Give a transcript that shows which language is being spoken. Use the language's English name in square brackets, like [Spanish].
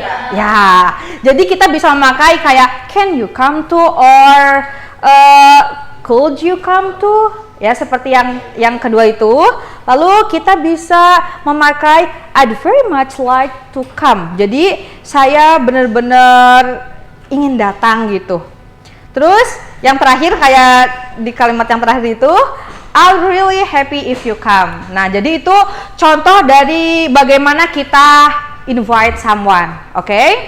[Indonesian] Ya, jadi kita bisa memakai kayak [English] can you come to or could you come to? [Indonesian] Ya, seperti yang kedua itu. Lalu kita bisa memakai [English] I'd very much like to come. [Indonesian] Jadi saya benar-benar ingin datang gitu. Terus yang terakhir kayak di kalimat yang terakhir itu [English] I'm really happy if you come. [Indonesian] Nah, jadi itu contoh dari bagaimana kita [English] invite someone, [Indonesian] oke?